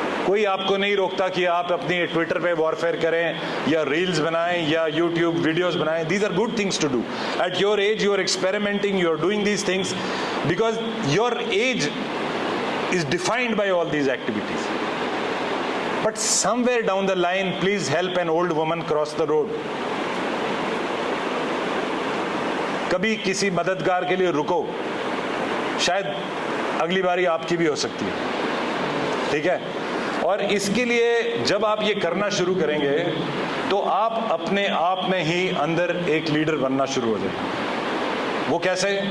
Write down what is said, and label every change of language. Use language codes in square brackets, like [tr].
[hi] कोई आपको नहीं रोकता कि आप अपनी ट्विटर पे वॉरफेयर करें या रील्स बनाएं या यूट्यूब वीडियोस बनाएं. [en] These are good things to do. At your age you are experimenting, you are doing these things because your age is defined by all these activities. But somewhere down the line, please help an old woman cross the road. [hi] कभी किसी मददगार के लिए रुको, शायद अगली बारी आपकी भी हो सकती है. ठीक है. और इसके लिए जब आप ये करना शुरू करेंगे तो आप अपने आप में ही अंदर एक लीडर बनना शुरू हो जाएंगे. वो कैसे?